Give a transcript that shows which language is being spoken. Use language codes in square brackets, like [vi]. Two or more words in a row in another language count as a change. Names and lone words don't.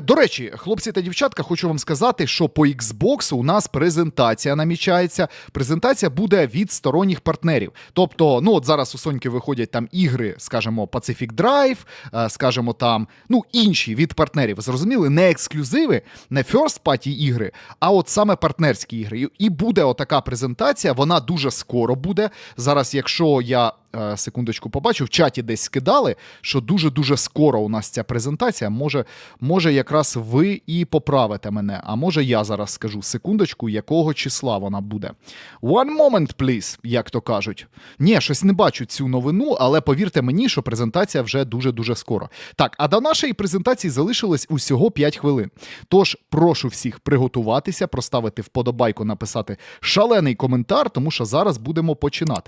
[uk] До речі, хлопці та дівчатка, хочу вам сказати, що по Xbox у нас презентація намічається. Презентація буде від сторонніх партнерів. Тобто, ну от зараз у Соньки виходять там ігри, скажімо, Pacific Drive, скажімо там, ну інші від партнерів. Зрозуміли? Не ексклюзиви, не [en] first party [uk] ігри, а от саме партнерські ігри. І буде отака презентація, вона дуже скоро буде. Зараз, якщо я секундочку побачу, в чаті десь скидали, що дуже-дуже скоро у нас ця презентація. Може якраз ви і поправите мене, а може я зараз скажу секундочку, якого числа вона буде. [en] One moment, please, [uk] як то кажуть. Ні, щось не бачу цю новину, але повірте мені, що презентація вже дуже-дуже скоро. Так, а до нашої презентації залишилось усього 5 хвилин. Тож, прошу всіх приготуватися, проставити вподобайку, написати шалений коментар, тому що зараз будемо починати.